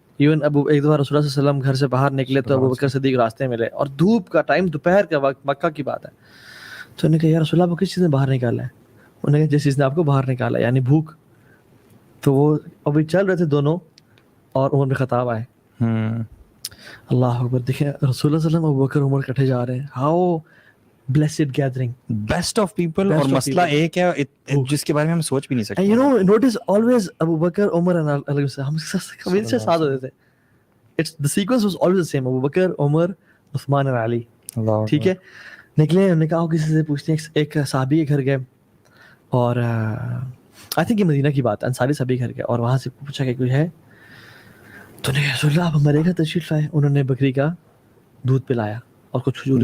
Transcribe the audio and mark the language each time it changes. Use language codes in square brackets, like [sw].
[ur] Even ایک دفعہ رسول اللہ صلی اللہ علیہ وسلم گھر سے باہر نکلے تو ابو بکر صدیق راستے ملے, اور دھوپ کا ٹائم, دوپہر کا وقت, مکہ کی بات ہے. تو انہوں نے کہا یا رسول اللہ, آپ کو کس چیز نے باہر نکالا ہے؟ انہوں نے کہا جس چیز نے آپ کو باہر نکالا, یعنی بھوک. تو وہ ابھی چل رہے تھے دونوں, اور عمر بن خطاب آئے. اللہ اکبر, دیکھیں رسول اللہ صلی اللہ علیہ وسلم, ابو بکر, عمر اکٹھے جا رہے ہیں. [en] How blessed gathering, best of people. [ur] اور مسئلہ ایک ہے جس کے بارے میں ہم سوچ بھی نہیں سکتے. [en] you know, notice always Abu Bakr, Umar and Ali, [ur] ہم سے ساتھ ہوتے تھے. [en] It's the sequence was always the same, Abu Bakr, Umar, Uthman and Ali. [ur] ٹھیک ہے, نکلے, انہوں نے کہا کسی سے پوچھتے ہیں. ایک صحابی کے گھر گئے, اور [en] I think [ur] یہ مدینہ کی بات ہے, انصاری صحابی کے گھر گئے, اور وہاں سے پوچھا کہ کوئی ہے. تو نے کہا رسول اللہ آپ ہمارے گھر تشریف لائے. انہوں نے بکری کا دودھ پلایا اور کچھ کھجور